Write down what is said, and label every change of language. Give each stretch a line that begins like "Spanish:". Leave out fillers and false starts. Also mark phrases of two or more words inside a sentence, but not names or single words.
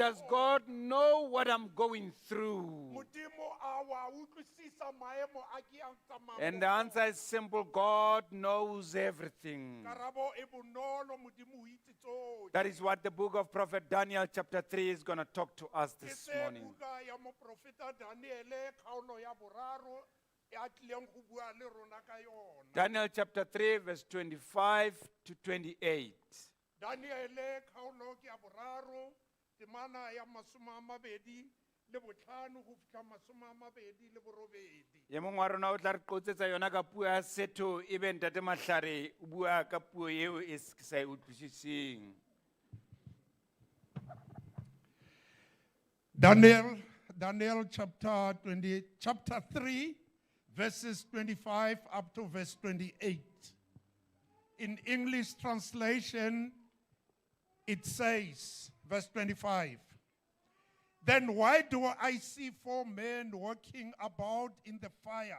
English: Does
Tswana: go ona.
English: God know what I'm going through?
Tswana: Modimo a wa utlwisisa maemo a ke a tsamayang
English: And
Tswana: mo
English: the
Tswana: go
English: answer is simple, God knows everything.
Tswana: ona. Karabo e bonolo modimo o itse tsotlhe.
English: That is what the book of Prophet Daniel chapter 3 is going to talk to us
Tswana: Ke
English: this
Tswana: se
English: morning.
Tswana: buka ya moprofeta Daniele kgaolo ya boraro e a tlileng go bua le rona ka yona.
English: Daniel chapter 3 verse 25 to 28.
Tswana: Daniele kgaolo ke ya boraro temana ya masome a mabedi le botlhano go fitlha masome a mabedi le borobedi. Ye mongwe wa rona o tla re qotsetsa yona ka puo ya setho e be ntate Mahlare o bua ka puo eo e ke sa e utlwisising.
English: Daniel chapter 3, verses 25 up to verse 28. In English translation, it says, verse 25, "Then why do I see 4 men walking about in the fire?"